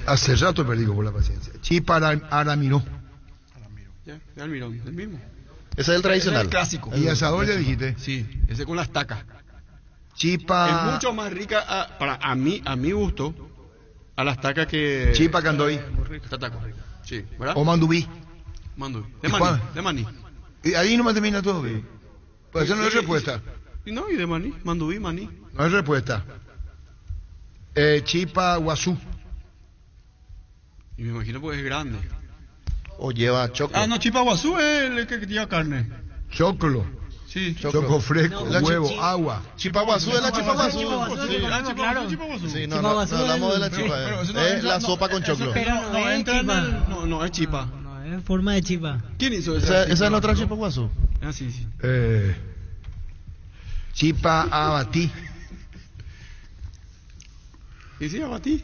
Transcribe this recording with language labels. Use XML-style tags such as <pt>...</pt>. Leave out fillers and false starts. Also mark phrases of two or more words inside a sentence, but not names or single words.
<es>Hace rato perdí por la paciencia. Chipa aramiró. Ya, de almidón, el mismo. Ese es el tradicional. Es el clásico. Y asador ya dijiste. Sí, ese con la estaca. Chipa... Es mucho más rica, a mi gusto, a la estaca que... Chipa candoí. Tataco. Sí, ¿verdad? O mandubí. Mandubí. ¿Y De maní. cuál? De maní. Y ahí nomás termina todo. Pues eso no es respuesta. Y no, y de maní. Mandubí, maní. No es respuesta. Chipa guazú. Y me imagino porque es grande. O lleva choclo. Ah, no, chipa guazú es el que lleva carne. Choclo. Sí. Choco fresco, No, huevo, agua. Chipa guazú es la chipa guazú. Chipa guazú. Sí, no hablamos de la chipa. Es la sopa con choclo. Pero no es chipa. No, es chipa. No es forma de chipa. ¿Quién hizo Esa es la otra chipa guazú. Ah, sí, sí. Chipa abatí. Y sí, abatí.</es>